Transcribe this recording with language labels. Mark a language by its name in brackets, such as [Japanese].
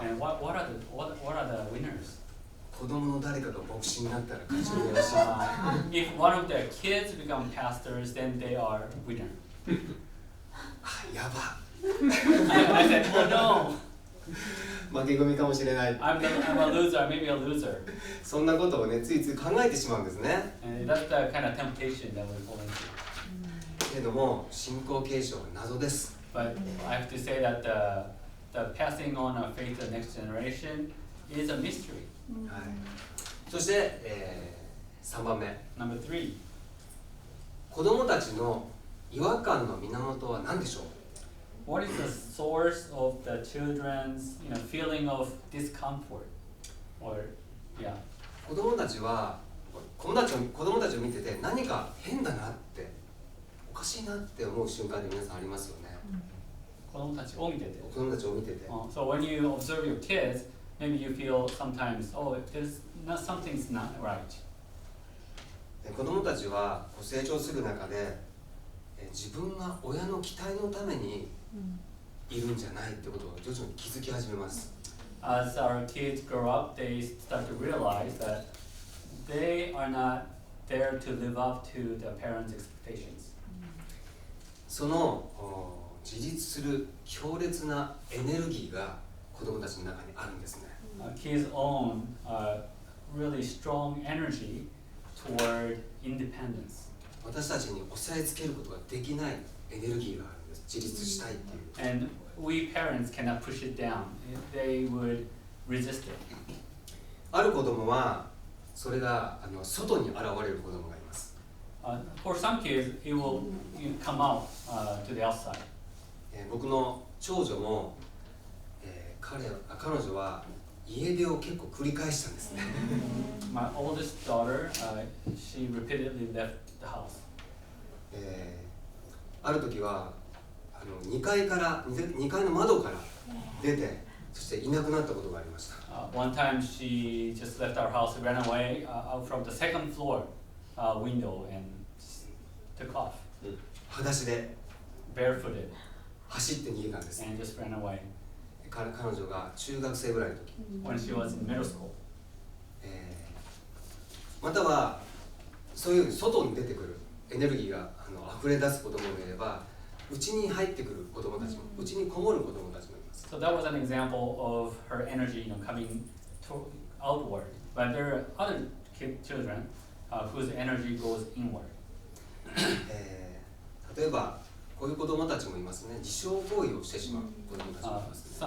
[English] And what are the winners? [Japanese] 子供の誰かが牧師になったら勝ち組らしい。 [English] If one of their kids become pastors, then they are winner. [Japanese] やば。 [English] I said, oh no, [Japanese] 負け組かもしれない。 [English] I'm a loser, maybe a loser. [Japanese] そんなことをね、ついつい考えてしまうんですね。 [English] And that's the kind of temptation that we fall into. [Japanese] けれども、信仰継承は謎です。 [English] But I have to say that the passing on of faith to the next generation is a mystery. [Japanese] はい、そして、3番目。 [English] Number 3. [Japanese] 子供たちの違和感の源は何でしょう？ [English] What is the source of the children's, feeling of discomfort? Or, yeah. [Japanese] 子供たちを見てて何か変だなっておかしいなって思う瞬間で皆さんありますよね。子供たちを見てて。子供たちを見てて。 [English] So when you observe your kids, maybe you feel sometimes, oh, something's not right. [Japanese] 子供たちは成長する中で自分が親の期待のためにいるんじゃないってことを徐々に気づき始めます。 [English] As our kids grow up, they start to realize that they are not there to live up to their parents' expectations. [Japanese] その自立する強烈なエネルギーが子供たちの中にあるんですね。 [English] Kids own really strong energy toward independence. [Japanese] 私たちに抑えつけることができないエネルギーがあるんです。自立したいっていう。 [English] And we parents cannot push it down. They would resist it. [Japanese] ある子供はそれが外に現れる子供がいます。 [English] For some kids, it will come out to the outside. [Japanese] 僕の長女も、彼女は家出を結構繰り返したんですね。 [English] My oldest daughter, she repeatedly left the house. [Japanese] ある時は2階の窓から出て、そしていなくなったことがありました。 [English] One time she just left our house, ran away out from the second floor window and took off. [Japanese] 裸足で [English] barefooted [Japanese] 走って逃げたんです。 [English] and just ran away. [Japanese] 彼女が中学生ぐらいの時、 [English] When she was in middle school. [Japanese] またはそういう外に出てくるエネルギーが溢れ出す子供もいれば、家に入ってくる子供たちも、家にこもる子供たちもいます。 [English] So that was an example of her energy, coming outward. But there are other children whose energy goes inward. [Japanese] 例えばこういう子供たちもいますね。自傷行為をしてしまう子供たちもいます、ね。